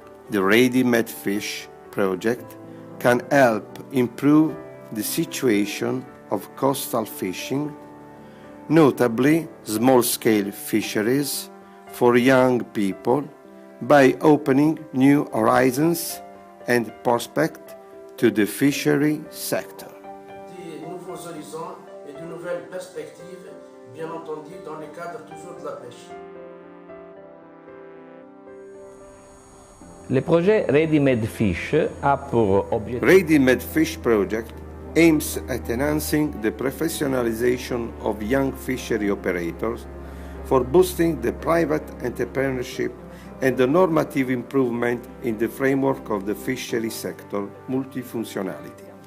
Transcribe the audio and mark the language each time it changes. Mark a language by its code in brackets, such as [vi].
[en] The Ready-Made Fish project can help improve the situation of coastal fishing, notably small-scale fisheries for young people, by opening new horizons and prospects to the fishery sector. [fr] Des nouveaux horizons et de nouvelles perspectives, bien entendu dans le cadre toujours de la pêche. Le projet Ready-Made Fish a pour objectif... [en] Ready-Made Fish project aims at enhancing the professionalization of young fishery operators for boosting the private entrepreneurship and the normative improvement in the framework of the fishery sector multifunctionality.